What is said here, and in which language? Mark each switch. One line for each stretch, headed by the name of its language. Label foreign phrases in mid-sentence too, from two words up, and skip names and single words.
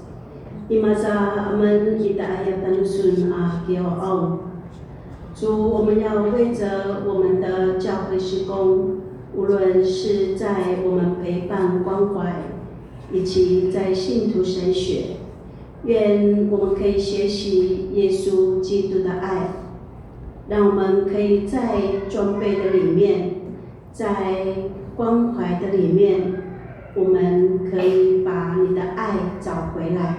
Chinese: Imaza aman ita ayat tanusun a kio au. 主，我们要为着我们的教会事工，无论是在我们陪伴关怀，以及在信徒神学，愿我们可以学习耶稣基督的爱，让我们可以在装备的里面，在关怀的里面，我们可以把你的爱找回来。